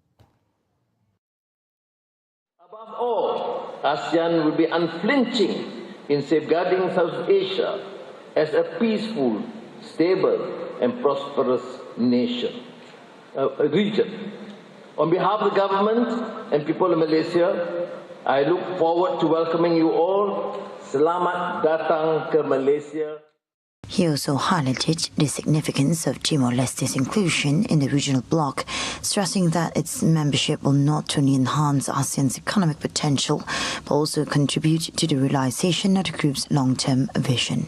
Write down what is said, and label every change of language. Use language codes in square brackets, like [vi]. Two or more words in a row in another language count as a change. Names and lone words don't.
[en] Above all, ASEAN will be unflinching in safeguarding Southeast Asia as a peaceful, stable and prosperous region. On behalf of the government and people of Malaysia, I look forward to welcoming you all. [ms] Selamat datang ke Malaysia. [en] He also highlighted the significance of Timor-Leste's inclusion in the regional bloc, stressing that its membership will not only enhance ASEAN's economic potential, but also contribute to the realization of the group's long-term vision.